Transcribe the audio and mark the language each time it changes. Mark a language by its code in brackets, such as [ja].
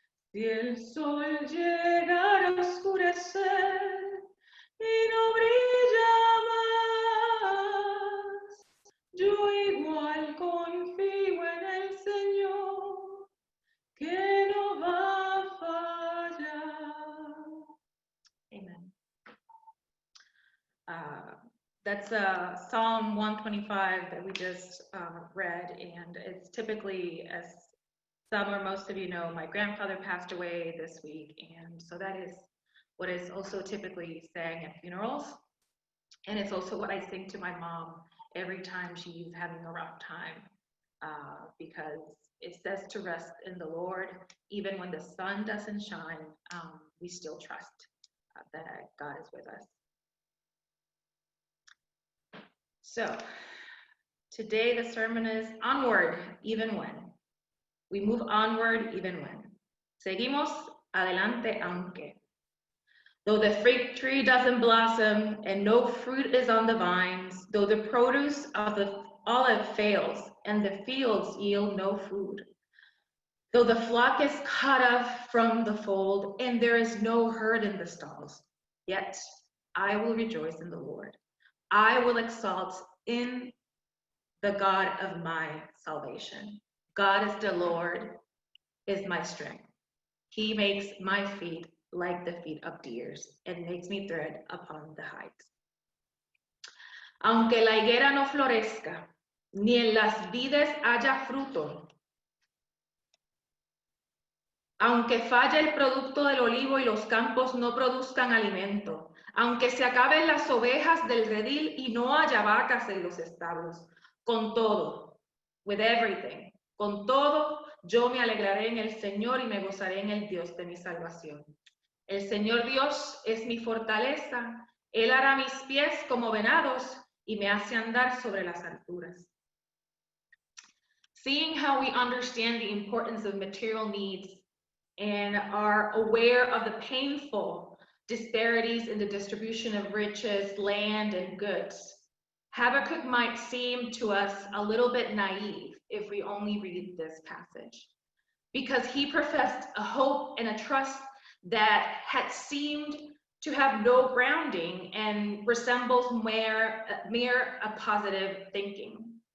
[es] Si el sol llegara a oscurecer y no brilla más, yo igual confío en el Señor, que no va a fallar. [en] Amen. That's Psalm 125 that we just read, and it's typically, as some or most of you know, my grandfather passed away this week, and so that is what is also typically sang at funerals, and it's also what I sing to my mom every time she's having a rough time, because it says to rest in the Lord. Even when the sun doesn't shine, we still trust that God is with us. So today the sermon is Onward, even when. We move onward even when. [es] Seguimos adelante aunque. [en] Though the fig tree doesn't blossom and no fruit is on the vines, though the produce of the olive fails and the fields yield no food, though the flock is cut off from the fold and there is no herd in the stalls, yet I will rejoice in the Lord. I will exalt in the God of my salvation. God is the Lord, is my strength. He makes my feet like the feet of deers and makes me tread upon the heights. [es] Aunque la higuera no florezca, ni en las vides haya fruto, aunque falle el producto del olivo y los campos no produzcan alimento, aunque se acaben las ovejas del redil y no haya vacas en los establos, con todo, [en] with everything, [es] con todo, yo me alegraré en el Señor y me gozaré en el Dios de mi salvación. El Señor Dios es mi fortaleza, Él hará mis pies como venados y me hace andar sobre las alturas. [en] Seeing how we understand the importance of material needs and are aware of the painful disparities in the distribution of riches, land, and goods, Habakkuk might seem to us a little bit naive if we only read this passage, because he professed a hope and a trust that had seemed to have no grounding and resembles mere a positive thinking.